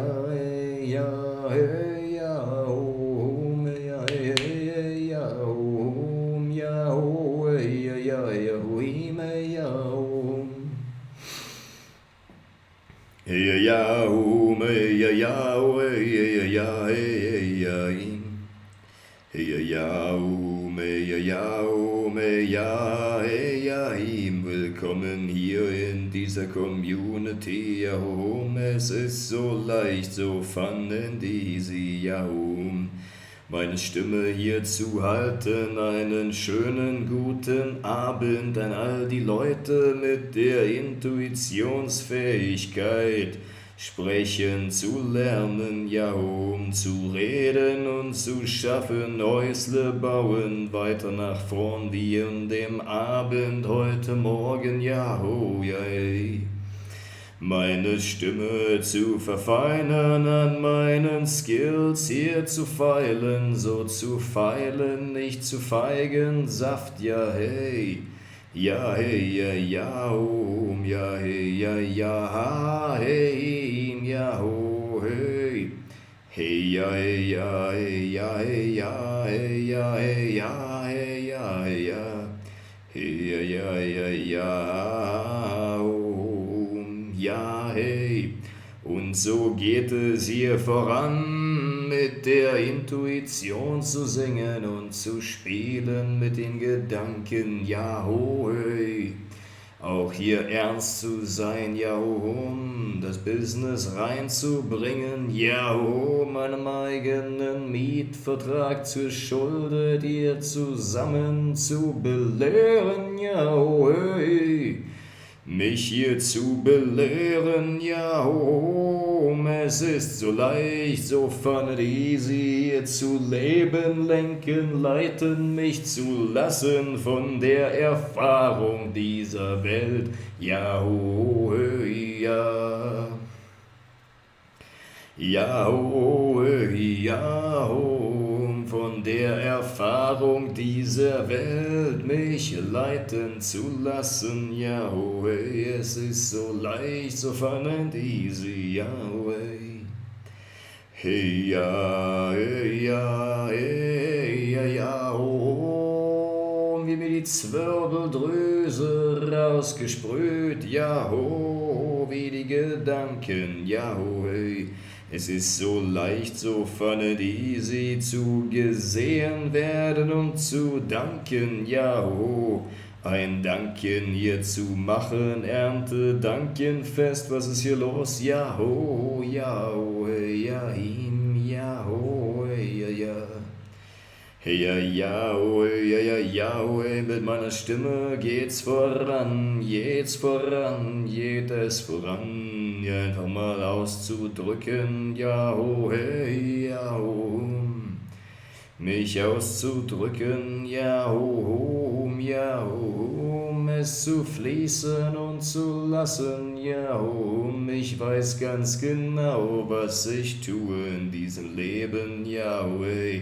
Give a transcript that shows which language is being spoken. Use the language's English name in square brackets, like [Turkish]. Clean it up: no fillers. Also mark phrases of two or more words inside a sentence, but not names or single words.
[German] ja, hey, ja, hum, ja, hey, ja, hum, ja, ho, ja, ja, ja, huim, ja, hum. Hey, ja, hum, ja, ja, ja, ja, hey, ja, im. Hey, ja, ja, hey, ja, ihm. Willkommen hier in dieser Community, ja, es ist so leicht, [English] so fun and easy, [German] ja, meine Stimme hier zu halten. Einen schönen guten Abend an all die Leute mit der Intuitionsfähigkeit, sprechen zu lernen, ja, zu reden und zu schaffen, Häusle bauen, weiter nach vorn wie in dem Abend heute Morgen, ja, ja, ey. Meine Stimme zu verfeinern, an meinen Skills hier zu feilen, so zu feilen, nicht zu feigen, Saft, ja, hey. Ja, hey, ja, ja, ja, hey, ja, ja, hey, ja, hey. Hey, ja, hey, ja, hey, ja, hey, ja, hey, ja, hey, ja, hey, ja, hey, ja. Hey, ja, ja, ja, ja, hey. Und so geht es hier voran, mit der Intuition zu singen und zu spielen mit den Gedanken, ja, hey. Auch hier ernst zu sein, ja, das Business reinzubringen, ja, meinem eigenen Mietvertrag zur Schulde dir zusammen zu belehren, ja, hey. Mich hier zu belehren, ja, es ist so leicht, [English] so fun and easy, [German] hier zu leben, lenken, leiten, mich zu lassen von der Erfahrung dieser Welt, ja, ja. Ja, ja, von der Erfahrung dieser Welt mich leiten zu lassen, ja, es ist so leicht, [English] so fun and easy, [German] ja, hey, ja, ja, ja, ja, wie mir die Zwirbeldrüse rausgesprüht, ja, wie die Gedanken, ja, hey. Es ist so leicht, [English] so fun and easy [German] zu gesehen werden und zu danken, ja, ein Danken hier zu machen, Ernte, Dankenfest, was ist hier los, ja, ja, ja, ja, ja, ja. Hey, ja, ja, ja, ja, mit meiner Stimme geht's voran, geht es voran, einfach mal auszudrücken, ja, hey, ja, mich auszudrücken, ja, ja, es zu fließen und zu lassen, ja, ich weiß ganz genau, was ich tue in diesem Leben, ja, hey.